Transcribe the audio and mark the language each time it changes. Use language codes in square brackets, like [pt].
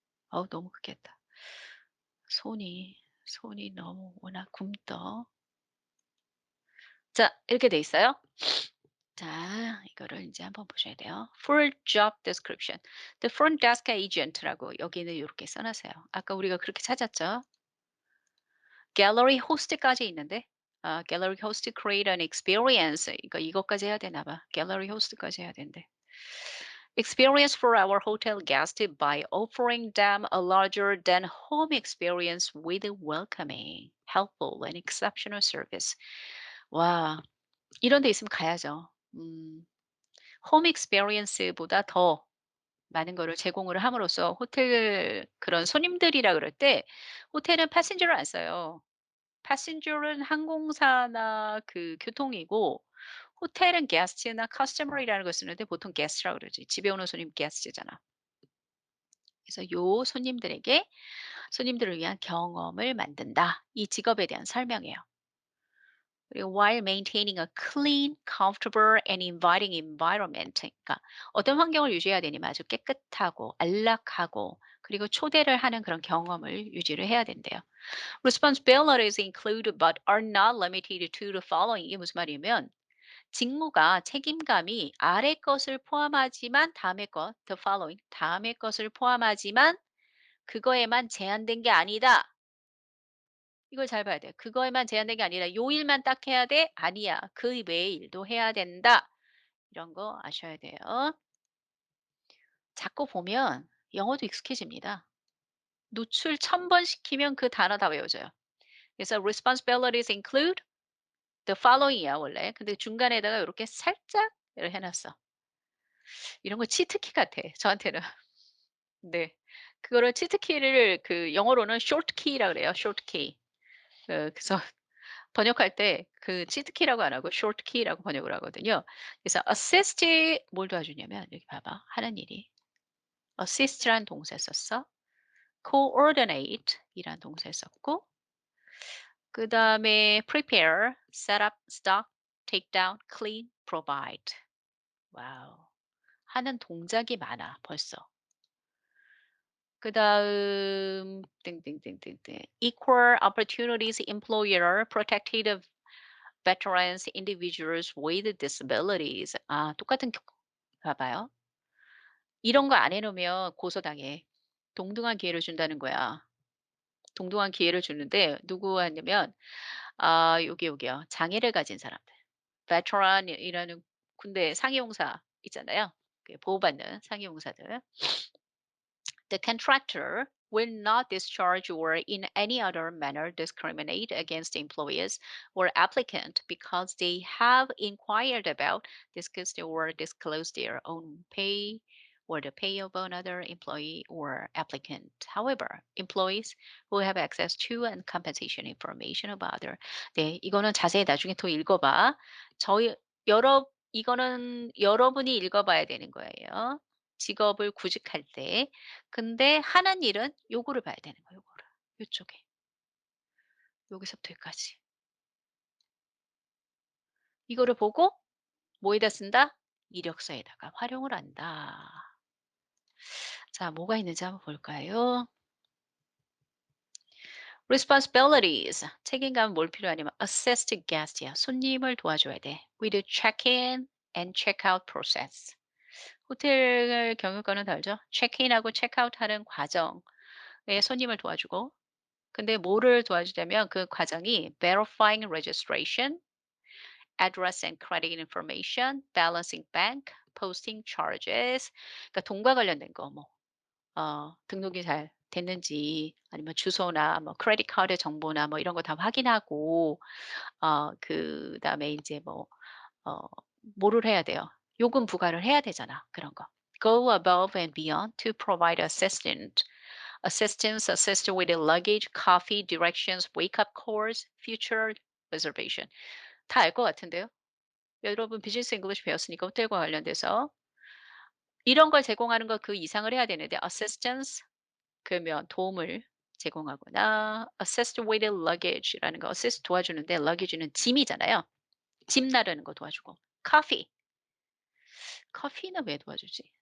[ko] 어우 너무 크게 했다. 손이 너무 워낙 굼떠. 자 이렇게 돼 있어요. 자 이거를 인제 한번 보셔야 돼요. [en] Full job description. The front desk agent라고 [ko] 여기는 요렇게 써 놨어요. 아까 우리가 그렇게 찾았죠. [en] Gallery host까지 [ko] 있는데 [en] gallery host create an experience [ko] 이것까지 해야 되나 봐. gallery host까지 해야 된대. [en] Experience for our hotel guests by offering them a larger than home experience with welcoming, helpful and exceptional service. [ko] 와 이런 데 있으면 가야죠. 홈 익스페리언스보다 더 많은 거를 제공을 함으로써 호텔 그런 손님들이라 그럴 때 호텔은 패신저를 안 써요. 패신저는 항공사나 그 교통이고 호텔은 게스트나 커스터머리라는 걸 쓰는데 보통 게스트라고 그러지. 집에 오는 손님 게스트잖아. 그래서 요 손님들을 위한 경험을 만든다. 이 직업에 대한 설명이에요. 그리고 [en] while maintaining a clean, comfortable and inviting environment. [ko] 그러니까 어떤 환경을 유지해야 되냐면 아주 깨끗하고 안락하고 그리고 초대를 하는 그런 경험을 유지를 해야 된대요. [en] Responsibilities include but are not limited to the following. [ko] 이게 무슨 말이냐면 직무가 책임감이 아래 것을 포함하지만 다음의 것, [en] the following, [ko] 다음의 것을 포함하지만 그거에만 제한된 게 아니다. 이걸 잘 봐야 돼요. 그거에만 제한된 게 아니라 요 일만 딱 해야 돼? 아니야. 그 외의 일도 해야 된다. 이런 거 아셔야 돼요. 자꾸 보면 영어도 익숙해집니다. 노출 1000번 시키면 그 단어 다 외워져요. [en] 그래서 responsibilities include the following이야 [ko] 원래. 근데 중간에다가 이렇게 살짝 이렇게 해놨어. 이런 거 치트키 같아 저한테는. 네. 그거를 치트키를 그 영어로는 [en] short key [ko] 라 그래요. [en] short key. [ko] 그래서 번역할 때 그 치트키라고 안 하고 [en] short key [ko] 라고 번역을 하거든요. 그래서 assist 뭘 도와주냐면 여기 봐봐. 하는 일이 assist라는 동사 썼어. [en] coordinate [ko] 이란 동사 썼고 그다음에 [en] prepare, set up, stock, take down, clean, provide. [ko] 와우. 하는 동작이 많아 벌써. 그다음 땡땡땡땡땡 [en] equal opportunities employer protected veterans individuals with disabilities. [ko] 아 똑같은 봐봐요. 이런 거 안 해 놓으면 고소당해. 동등한 기회를 준다는 거야. 동등한 기회를 주는데 누구 하냐면 여기요. 장애를 가진 사람들. veteran이라는 군대 상해용사 있잖아요. 그 보호받는 상해용사들. [en] The contractor will not discharge or in any other manner discriminate against employees or applicant because they have inquired about, discussed, or disclosed their own pay or the pay of another employee or applicant. However, employees who have access to and compensation information about other. [ko] 네, 이거는 자세히 나중에 더 읽어봐. 저희 이거는 여러분이 읽어봐야 되는 거예요. 직업을 구직할 때. 근데 하는 일은 요거를 봐야 되는 거예요, 요거를. 요쪽에. 여기서부터 여기까지. 이거를 보고 뭐에다 쓴다? 이력서에다가 활용을 한다. 자, 뭐가 있는지 한번 볼까요? responsibilities. 책임감은 뭘 필요하냐면 [en] assist guest야. [ko] 손님을 도와줘야 돼. [en] with check-in and check-out process. [ko] 호텔 경영권은 다르죠. 체크인하고 체크아웃하는 과정에 손님을 도와주고 근데 뭐를 도와주냐면 그 과정이 [en] verifying registration, address and credit information, balancing bank, posting charges. [ko] 그러니까 돈과 관련된 거 뭐 등록이 잘 됐는지 아니면 주소나 뭐 크레딧 카드 정보나 뭐 이런 거 다 확인하고 그다음에 인제 뭐 어 뭐를 해야 돼요? 요금 부과를 해야 되잖아, 그런 거. [en] Go above and beyond to provide assist with the luggage, coffee, directions, wake-up calls, future reservation. [ko] 다 알 것 같은데요? 여러분 비즈니스 잉글리시 배웠으니까 호텔과 관련돼서 이런 걸 제공하는 거 그 이상을 해야 되는데 assistance 그러면 도움을 제공하거나 [en] assist with the luggage [ko] 라는 거 assist 도와주는데 luggage는 짐이잖아요. 짐 나르는 거 도와주고 coffee 커피는 왜 도와주지?